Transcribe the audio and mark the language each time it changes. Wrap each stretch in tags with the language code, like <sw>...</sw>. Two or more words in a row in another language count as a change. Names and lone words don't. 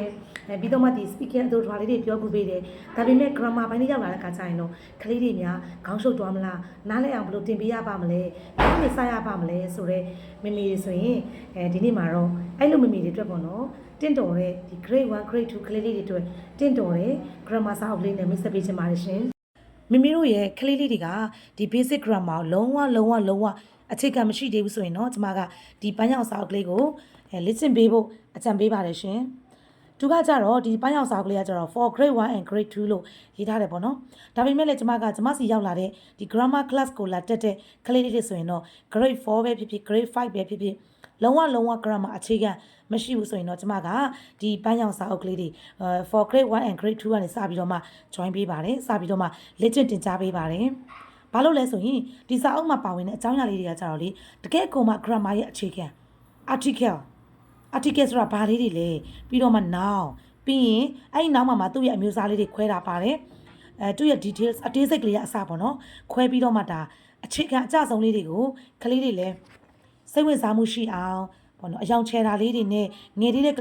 <my>ပြီးတော့မှဒီ speaking အတူထွားလေးတွေပြောပြပေးတယ်ဒါပေမဲ့ grammar ဘိုင်းလေးရောက်လာတဲ့အခါကျရင်တော့ကလေးတွေများခေါင်းရှုပ်သွားမလားနားလည်အောင်ဘယ်လိုတင်ပေးရပါမလဲဘယ်လိုစရပါမလဲဆိုတော့မိမိတွေဆိုရင်ဒီနေ့မှာတော့အဲ့လိုမိမိတွေအတွက်ပေါ့နော်တင့်တော်တဲ့ဒီ grade 1 grade 2ကလေးလေးတွေအတွက်တင့်တော်တဲ့ grammar စာအုပ်လေးနဲ့မိတ်ဆက်ပေးချင်ပါတယ်ရှင်မိမိတို့ရဲ့ကလေးလေးတွေကဒီ</my> <en>basic grammar</en> <my>ကိုလုံးဝအခြေခံမရှိသေးဘူးဆိုရင်တော့ကျွန်မကဒီပန်း ရောင်စာအုပ်ကလေးကိုလေ့ကျင့်ပေးဖို့အကြံပေးပါတယ်ရှင်သူကကြတော့ဒီပန်းရောင်စာအုပ်ကလေးကကြတော့</my> <en>for grade 1 and grade 2</en> <my>လို့ရေးထားတယ်ပေါ့နော်ဒါပေမဲ့လည်းကျွန်မစီရောက်လာတဲ့ဒီ</my> <en>grammar class</en> <my>ကိုလာတက်တဲ့ကလေးလေးတွေဆိုရင်တော့ grade 4ပဲဖြစ်ဖြစ် grade 5ပဲဖြစ်ဖြစ်လုံးဝ grammar အခြေခံမရှိဘူးဆိုရင်တော့ကျွန်မကဒီပန်းရောင်စာအုပ်ကလေးတွေ</my> <en>for grade 1 and grade 2</en> <my>ကနေစပြီးတော့မှ join ပေးပါတယ်စပြီးတော့မှလေ့ကျင့်တင်ကြားပေးပါတယ်ဘာလို့လဲဆိုရင် ဒီစာအုပ်မှာပါဝင်တဲ့အကြောင်းအရာလေးတွေကကြတော့လေတကယ်ကိုမှ grammar ရဲ့အခြေခံ article ဆိုတာဘာလေးတွေလဲပြီးတော့မှ noun ပြီးရင်အဲ့ဒီ noun မှာသူ့ရဲ့အမျိုးအစားလေးတွေခွဲတာပါတယ်သူ့ရဲ့ details အသေးစိတ်ကလေးကအစပေါ့နော်ခွဲပြီးတော့မှဒါအခြေခံအကျဆုံးလေးတွေကိုကလေးတွေလည်းစိတ်ဝင်စားမှုရှိအောင်ပေါ့နော်အယောင်ချဲတာလေးတွေနဲ့ငယ်သေးတဲ့က</my>